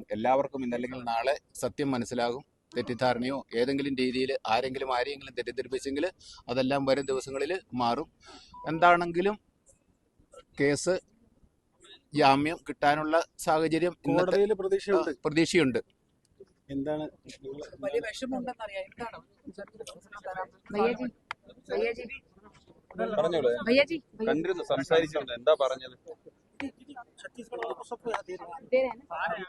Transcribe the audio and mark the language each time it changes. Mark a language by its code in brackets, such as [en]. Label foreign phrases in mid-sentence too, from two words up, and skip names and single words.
[ml] എല്ലാവർക്കും ഇന്നല്ലെങ്കിൽ നാളെ സത്യം മനസ്സിലാകും. തെറ്റിദ്ധാരണയോ ഏതെങ്കിലും രീതിയിൽ ആരെങ്കിലും തെറ്റിദ്ധരിപ്പിച്ചെങ്കിൽ അതെല്ലാം വരും ദിവസങ്ങളിൽ മാറും. എന്താണെങ്കിലും കേസ് ജാമ്യം കിട്ടാനുള്ള സാഹചര്യം കോടതിയിൽ പ്രതീക്ഷയുണ്ട്. എന്താണ് വലിയ വിഷമമുണ്ടെന്നറിയാം. എന്താണ് [hi] भैया जी [ml] കണ്ടിരുന്നു, സംസാരിച്ചിട്ടുണ്ട്. എന്താ പറഞ്ഞത്? [hi] दे रहे हैं ना